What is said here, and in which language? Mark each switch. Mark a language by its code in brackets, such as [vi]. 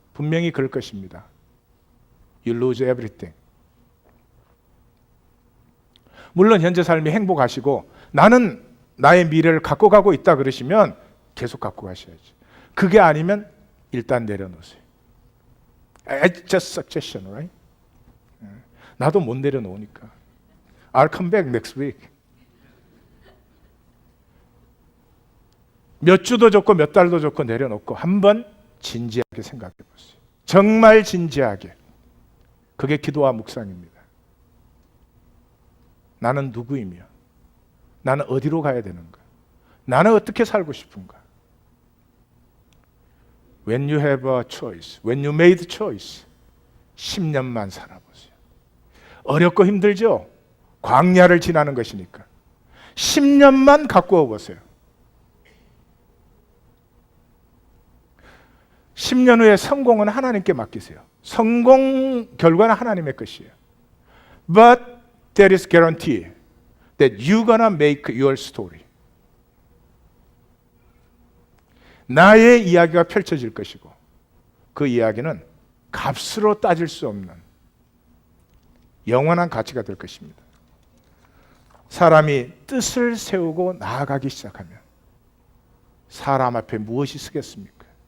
[ko] 분명히 그럴 것입니다. [en] You lose everything. [ko] 물론 현재 삶이 행복하시고 나는 나의 미래를 갖고 가고 있다 그러시면 계속 갖고 가셔야지. 그게 아니면 일단 내려놓으세요. [en] It's just suggestion, right? [ko] 나도 못 내려놓으니까. [en] I'll come back next week. [ko] 몇 주도 좋고 몇 달도 좋고 내려놓고 한번 진지하게 생각해 보세요. 정말 진지하게. 그게 기도와 묵상입니다. 나는 누구이며 나는 어디로 가야 되는가? 나는 어떻게 살고 싶은가? [en] When you have a choice, when you made a choice, [ko] 10년만 살아보세요. 어렵고 힘들죠? 광야를 지나는 것이니까 10년만 갖고 오보세요. 10년 후에 성공은 하나님께 맡기세요. 성공 결과는 하나님의 것이에요. [en] But there is guarantee that you're gonna make your story. [ko] 나의 이야기가 펼쳐질 것이고 그 이야기는 값으로 따질 수 없는 영원한 가치가 될 것입니다. 사람이 뜻을 세우고 나아가기 시작하면 사람 앞에 무엇이 서겠습니까?